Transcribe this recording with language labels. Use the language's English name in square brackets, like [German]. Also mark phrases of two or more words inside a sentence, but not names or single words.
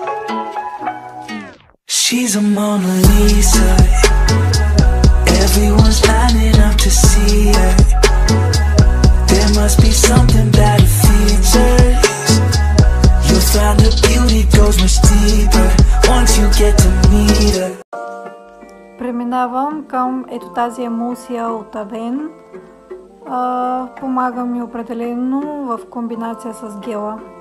[English] She's a Mona Lisa. Everyone's lining up to see her. There must be something about her features. You'll find her beauty goes much deeper once you get to meet her. [Bulgarian] Преминавам към ето тази емулсия от Avène. Помага ми определено в комбинация с гела.